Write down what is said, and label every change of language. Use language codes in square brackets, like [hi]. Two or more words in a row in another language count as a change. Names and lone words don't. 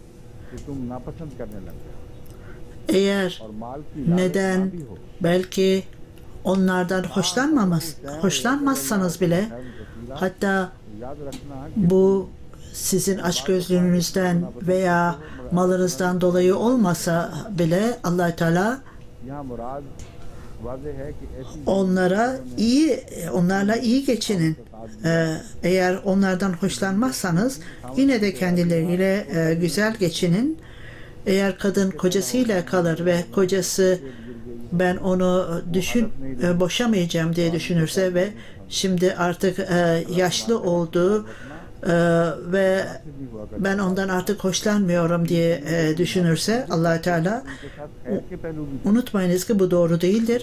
[tr] Eğer neden belki onlardan hoşlanmazsanız bile, hatta bu sizin açgözlülüğünüzden veya malınızdan dolayı olmasa bile Allah Teala [ur] یہاں مراد واضح ہے کہ ایسی [tr] onlarla iyi geçinin. Eğer onlardan hoşlanmazsanız yine de kendileriyle güzel geçinin. Eğer kadın kocasıyla kalır ve kocası ben onu boşamayacağım diye düşünürse ve şimdi artık yaşlı oldu ve ben ondan artık hoşlanmıyorum diye düşünürse Allah Teala, unutmayınız ki bu doğru değildir.